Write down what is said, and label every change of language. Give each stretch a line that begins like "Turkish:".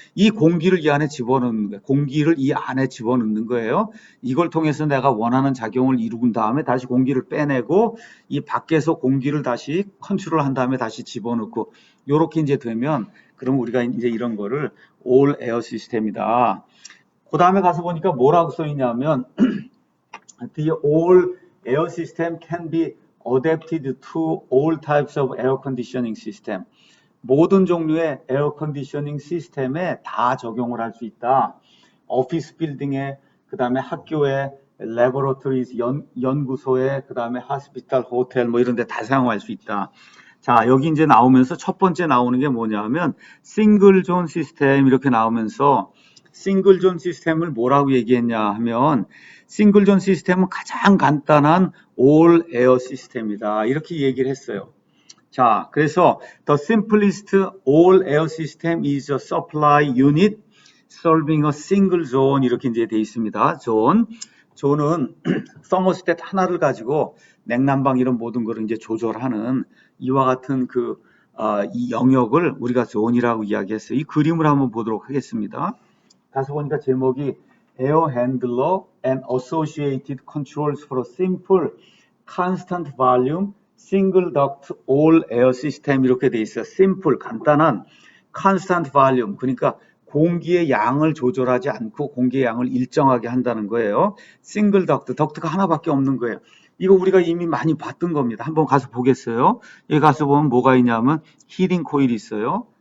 Korean: 이 공기를 이 안에 집어넣는 거예요. 공기를 이 안에 집어넣는 거예요. 이걸 통해서 내가 원하는 작용을 이룬 다음에 다시 공기를 빼내고 이 밖에서 공기를 다시 컨트롤한 다음에 다시 집어넣고 요렇게 이제 되면 그럼 우리가 이제 이런 거를 all air 시스템이다. 그 다음에 가서 보니까 뭐라고 써 있냐면
English: The all air system can be adapted to all types of air conditioning system.
Korean: 모든 종류의 에어 컨디셔닝 시스템에 다 적용을 할 수 있다. 오피스 빌딩에, 그 다음에 학교에, 레버러토리즈, 연구소에, 그 다음에 하스피탈, 호텔 뭐 이런 데 다 사용할 수 있다. 자, 여기 이제 나오면서 첫 번째 나오는 게 뭐냐면 싱글 존 시스템 이렇게 나오면서 싱글 존 시스템을 뭐라고 얘기했냐 하면 싱글 존 시스템은 가장 간단한 올 에어 시스템이다. 이렇게 얘기를 했어요. 자, 그래서
English: the simplest all air system is a supply unit serving a single zone
Korean: 이렇게 이제 돼 있습니다. 존은 서머스탯 하나를 가지고 냉난방 이런 모든 거를 이제 조절하는 이와 같은 이 영역을 우리가 존이라고 이야기했어요. 이 그림을 한번 보도록 하겠습니다. 가서 보니까 제목이
English: Air Handler and Associated Controls for a Simple Constant Volume Single Duct All Air System
Korean: 이렇게 돼 있어요. Simple, 간단한 Constant Volume, 그러니까 공기의 양을 조절하지 않고 공기의 양을 일정하게 한다는 거예요. Single Duct, 덕트가 하나밖에 없는 거예요. 이거 우리가 이미 많이 봤던 겁니다. 한번 가서 보겠어요. 여기 가서 보면 뭐가 있냐면 히팅 코일이 있어요.